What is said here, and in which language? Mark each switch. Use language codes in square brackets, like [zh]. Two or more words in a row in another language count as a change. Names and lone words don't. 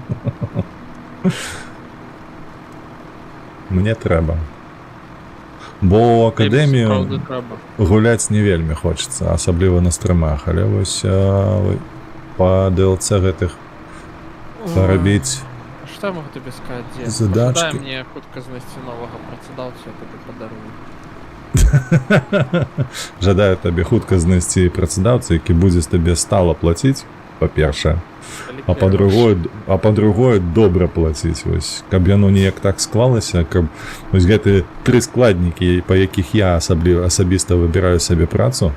[be] Мне трэба. Бо ў акадэмію гуляць не вельмі хочацца, асабліва на стрымах, але вось па DLC гэтых парабіць [ru] Что я могу тебе сказать, дед? [be] задачки. Дай мне хутка знайсці новага працадаўцу, я [ru] тебе подарую. [be] Жадаю табе хутка знайсці працадаўца, які будзе з табе стала плаціць, па-першае, а па-другое добра плаціць, вось, каб яно неяк так склалася, каб вось гэтыя 3 складнікі, па якіх я асабіста выбіраю сабе працу.